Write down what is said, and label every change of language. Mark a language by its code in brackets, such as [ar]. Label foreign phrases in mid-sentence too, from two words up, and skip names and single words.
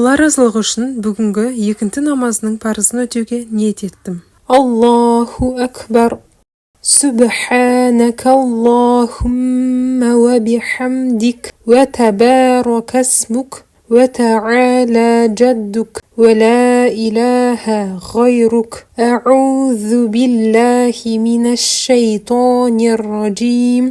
[kk] Намазлығы үшін бүгінгі екінті намазының парызын өтеуге ниет еттім. [ar] الله أكبر. سبحانك اللهم وبحمدك وتبارك اسمك وتعالى جدك ولا إله غيرك. أعوذ بالله من الشيطان الرجيم.